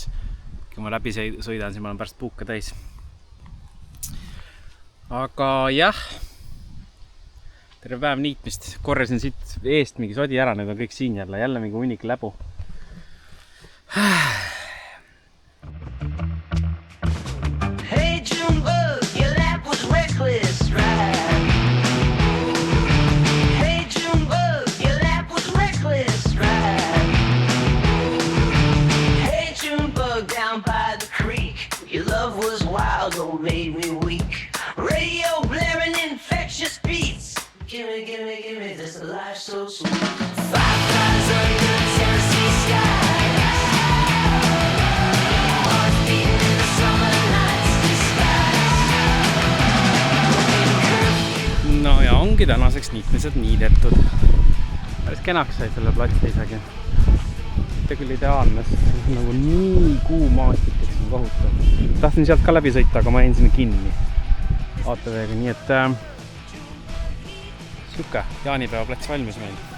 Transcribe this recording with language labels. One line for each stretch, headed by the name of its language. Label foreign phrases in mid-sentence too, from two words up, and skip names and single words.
Estonian: Kui ma läbi sõidan, siis ma olen pärast puuke täis. Aga jah, terve päev niitmist. Korjasin siit eest mingi sodi ära, need on kõik siin jälle mingi hunnik läbu.
English: Hey Junebug, your lap was reckless, right? Hey Junebug, your lap was reckless, right? Hey Junebug, down by the creek, your love was wild, oh made me weak. Radio blaring infectious beats. Gimme this life so sweet. Fireflies under Tennessee sky. Hearts beating in the summer night's disguise.
Estonian: No ja ongi tänaseks niitmised niidetud. Päris kenaks sai selle platsi isegi. Mitte küll ideaalne, sest nagu nii kuumaastikeks on kohutav. Tahtsin sealt ka läbi sõita, aga ma jäin sinna kinni ATV-ga, nii et siuke jaanipäeva plats valmis meil.